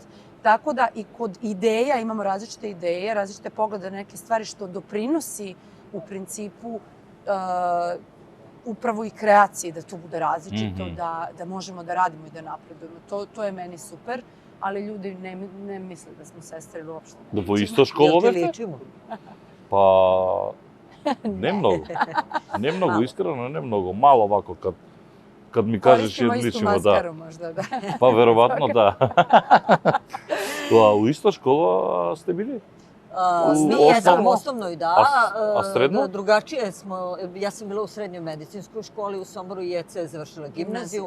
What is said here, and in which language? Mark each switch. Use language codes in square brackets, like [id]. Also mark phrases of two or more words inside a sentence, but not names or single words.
[sr] Tako da i kod ideja imamo različite ideje, različite poglede na neke stvari što doprinosi u principu upravo i kreaciji da to bude različito, da možemo da radimo i da napredujemo. To je meni super. ali ljudi ne misle da smo sestre ili uopšte. [mk] Da во иста школа [sr] Jel ti [mk] бевте? [sr] ličimo? [mk] Па, не многу. Не многу, искрено, не многу. Мало овако, [sr] kad mi kažeš Koristimo istu ličimo, maskaru možda, da. Pa verovatno da. [mk] У иста школа сте били? [sr] Mi osnovno? jesmo u osnovnoj, da. [mk] А средно? [sr] Drugačije smo, ja sam bila u srednjoj medicinskoj školi u Somboru i Jeca je završila gimnaziju.